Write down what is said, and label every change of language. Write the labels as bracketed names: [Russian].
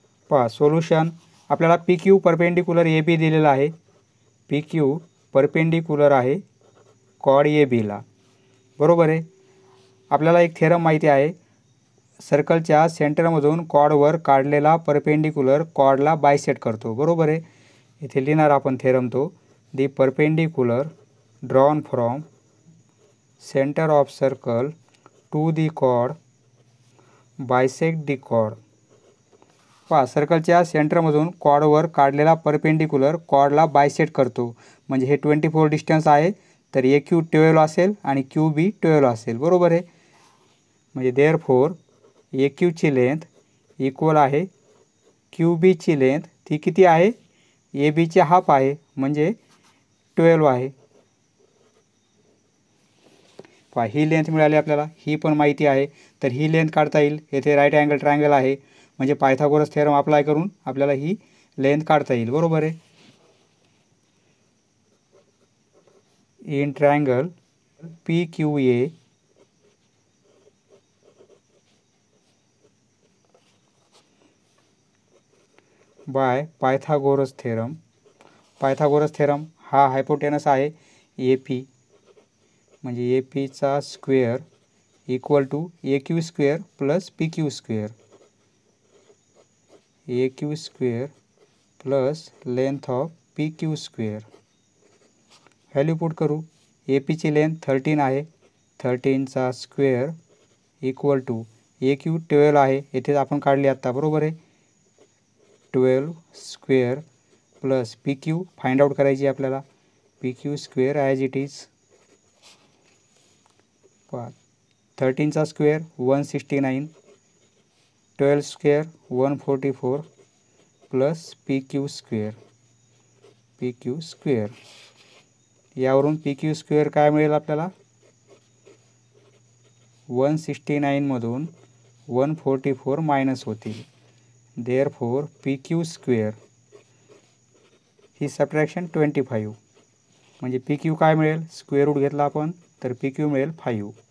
[Marathi] पहा सोल्युशन, आपल्याला P Q perpendicular A B दिलेला आहे. पी क्यू परपेंडिक्युलर आहे कॉर्ड ए बीला, बरोबर आहे. आपल्याला एक थेरम माहिती आहे, सर्कलच्या सेंटरमधून कॉर्डवर काढलेला परपेंडिक्युलर कॉर्डला बायसेट करतो, बरोबर आहे. इथे लिहिणार आपण थेरम तो. [English] The perpendicular drawn from centre of circle to the chord bisect the chord. [Marathi] पहा सर्कलच्या सेंटरमधून कॉर्डवर काढलेला परपेंडिक्युलर कॉर्डला बायसेट करतो. म्हणजे हे 24 डिस्टन्स आहे, तर ए क्यू 12 असेल आणि क्यू बी 12 असेल, बरोबर आहे. म्हणजे देअरफोर ए क्यूची लेंथ इक्वल आहे क्यू बीची लेंथ, ती किती आहे ए बीची हाफ आहे म्हणजे 12 आहे. पहा ही लेंथ मिळाली आपल्याला, ही पण माहिती आहे. तर ही लेंथ काढता येईल. येथे राईट अँगल ट्रायंगल आहे म्हणजे पायथागोरस थेरम अप्लाय करून आपल्याला ही लेंथ काढता येईल, बरोबर आहे. [English] In triangle P Q A by Pythagoras theorem. [Marathi] Pythagoras theorem हा हायपोटेनस आहे ए पी, म्हणजे ए पीचा square [English] equal to A Q square [Marathi] plus P Q square. [English] A Q square plus length of P Q square. [Marathi] Value put करू. ए पीची length 13 आहे, 13चा square equal to A Q 12 आहे, येथे आपण काढली आत्ता, बरोबर आहे. 12 square plus P Q find out करायची आपल्याला. [English] P Q square as it is. [Marathi] पहा 13चा square 169, 12 square 144 plus P Q square. P Q square यावरून पी क्यू स्क्वेअर काय मिळेल आपल्याला 169मधून 144 मायनस होतील. देअरफोर पी क्यू स्क्वेअर ही सबट्रॅक्शन 25, म्हणजे पी क्यू काय मिळेल स्क्वेअर रूट घेतला आपण तर पी क्यू मिळेल 5.